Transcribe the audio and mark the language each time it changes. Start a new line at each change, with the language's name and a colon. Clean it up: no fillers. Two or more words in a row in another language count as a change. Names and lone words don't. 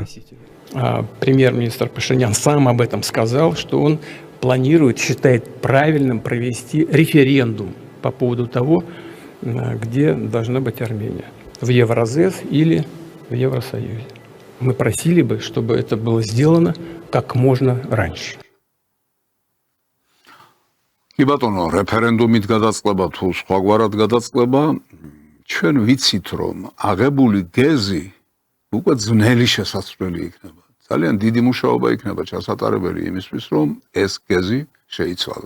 Russian: Премьер-министр Пашинян сам об этом сказал, что он планирует, считает правильным провести референдум по поводу того, где должна быть Армения. В Евразес или в Евросоюзе. Мы просили бы, чтобы это было сделано как можно раньше.
Georgian: კი ბატონო, რეფერენდუმით გადაწყება თუ სხვაგვარად გადაწყება, ჩვენ ვიცით, რომ აღებული გეზი უკვე ძნელი შესაძლებელი იქნება. ძალიან დიდი მუშაობა იქნება ჩასატარებელი იმისთვის, რომ ეს გეზი შეიცვალოს.